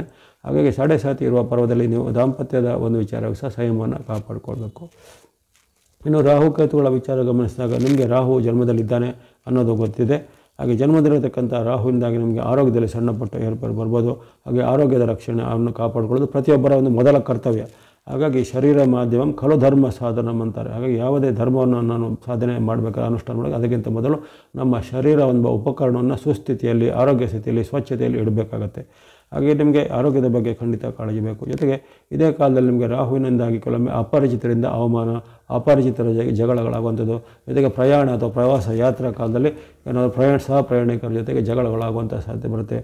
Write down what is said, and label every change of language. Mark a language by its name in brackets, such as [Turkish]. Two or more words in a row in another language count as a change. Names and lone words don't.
[Kannada] ಹಾಗಾಗಿ [Hindi] साढ़े साती [Kannada] ಇರುವ ಪರ್ವದಲ್ಲಿ ನೀವು ದಾಂಪತ್ಯದ ಒಂದು ವಿಚಾರವಾಗಿ ಸಹ ಸಂಯಮವನ್ನು ಕಾಪಾಡಿಕೊಳ್ಬೇಕು. ಇನ್ನು ರಾಹುಕೇತುಗಳ ವಿಚಾರ ಗಮನಿಸಿದಾಗ ನಿಮಗೆ ರಾಹು ಜನ್ಮದಲ್ಲಿದ್ದಾನೆ ಅನ್ನೋದು ಗೊತ್ತಿದೆ. ಹಾಗೆ ಜನ್ಮದಲ್ಲಿರತಕ್ಕಂಥ ರಾಹುವಿಂದಾಗಿ ನಿಮಗೆ ಆರೋಗ್ಯದಲ್ಲಿ ಸಣ್ಣ ಪುಟ್ಟ ಏರ್ಪೇರು ಬರ್ಬೋದು. ಹಾಗೆ ಆರೋಗ್ಯದ ರಕ್ಷಣೆ ಅವನ್ನು ಕಾಪಾಡಿಕೊಳ್ಳೋದು ಪ್ರತಿಯೊಬ್ಬರ ಒಂದು ಮೊದಲ ಕರ್ತವ್ಯ. ಹಾಗಾಗಿ [Sanskrit] ಶರೀರ ಮಾಧ್ಯಮಂ ಖಲು ಧರ್ಮ ಸಾಧನಂ [Kannada] ಅಂತಾರೆ. ಹಾಗಾಗಿ ಯಾವುದೇ ಧರ್ಮವನ್ನು ನಾನು ಸಾಧನೆ ಮಾಡಬೇಕಾದ್ರೆ ಅನುಷ್ಠಾನ ಮಾಡಬೇಕು ಅದಕ್ಕಿಂತ ಮೊದಲು ನಮ್ಮ ಶರೀರ ಎಂಬ ಉಪಕರಣವನ್ನು ಸುಸ್ಥಿತಿಯಲ್ಲಿ, ಆರೋಗ್ಯ ಸ್ಥಿತಿಯಲ್ಲಿ, ಸ್ವಚ್ಛತೆಯಲ್ಲಿ ಇಡಬೇಕಾಗತ್ತೆ. ಹಾಗೆ ನಿಮಗೆ ಆರೋಗ್ಯದ ಬಗ್ಗೆ ಖಂಡಿತ ಕಾಳಜಿ ಬೇಕು. ಜೊತೆಗೆ ಇದೇ ಕಾಲದಲ್ಲಿ ನಿಮಗೆ ರಾಹುವಿನಿಂದಾಗಿ ಕೆಲವೊಮ್ಮೆ ಅಪರಿಚಿತರಿಂದ ಅವಮಾನ, ಅಪರಿಚಿತರ ಜಗಳಗಳಾಗುವಂಥದ್ದು, ಜೊತೆಗೆ ಪ್ರಯಾಣ ಅಥವಾ ಪ್ರವಾಸ ಯಾತ್ರಾ ಕಾಲದಲ್ಲಿ ಏನಾದರೂ ಸಹ ಪ್ರಯಾಣಿಕರ ಜೊತೆಗೆ ಜಗಳಗಳಾಗುವಂಥ ಸಾಧ್ಯತೆ ಬರುತ್ತೆ.